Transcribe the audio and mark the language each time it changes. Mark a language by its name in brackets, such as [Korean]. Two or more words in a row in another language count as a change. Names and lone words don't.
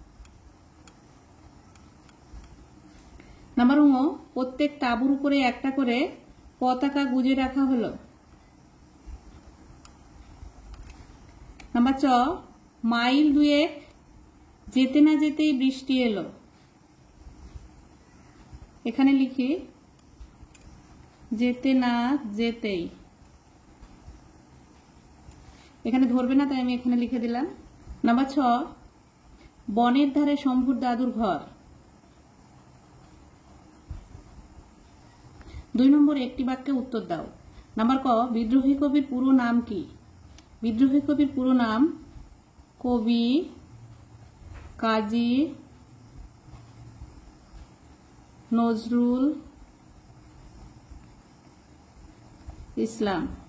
[Bangla] নম্বর ঙ, প্রত্যেক তাঁবুর উপরে একটা করে পতাকা গুঁজে রাখা হলো। নম্বর চ, মাইল দুয়েক যেতে না যেতেই বৃষ্টি এলো। এখানে লিখে যেতে না যেতেই, এখানে ধরবে না তাই আমি এখানে লিখে দিলাম। নম্বর ছ, বনের ধারে শম্ভুর দাদুর ঘর। 2 নম্বর একটি বাক্যে উত্তর দাও। নম্বর ক, বিদ্রোহী কবির পুরো নাম কী? বিদ্রোহী কবির পুরো নাম কবি কাজী নজরুল ইসলাম।